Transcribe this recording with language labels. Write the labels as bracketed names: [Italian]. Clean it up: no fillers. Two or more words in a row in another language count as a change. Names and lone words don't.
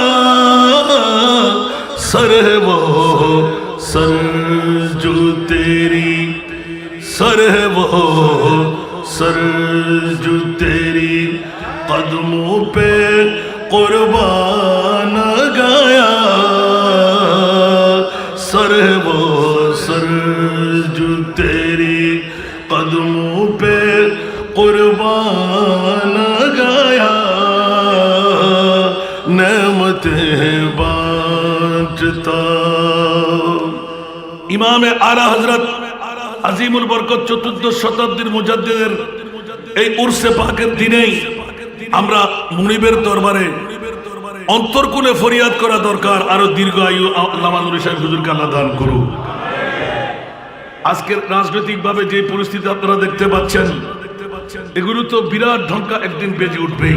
[Urdu] سر ہے وہ سر جو تیری سر ہے وہ سر جو تیری قدموں پہ قربان گیا، سر ہے وہ سر جو تیری قدموں پہ قربان گیا، نعمتیں بانٹتا امام اعلی حضرت عظیم البرکত [Bangla] চতুর্দশ শতাব্দীর মুজাদ্দিদের এই উরসে পাকের দিনেই আমরা মুনিবের দরবারে অন্তরকুলে ফরিয়াদ করা দরকার, আরো দীর্ঘ আয়ু আল্লামা নুরী সাহেব হুজুরকে আল্লাহ দান করুন। আজকের রাজনৈতিকভাবে যে পরিস্থিতি আপনারা দেখতে পাচ্ছেন, এগুলো তো বিরাট ঢঙ্কা একদিন বেজে উঠবেই।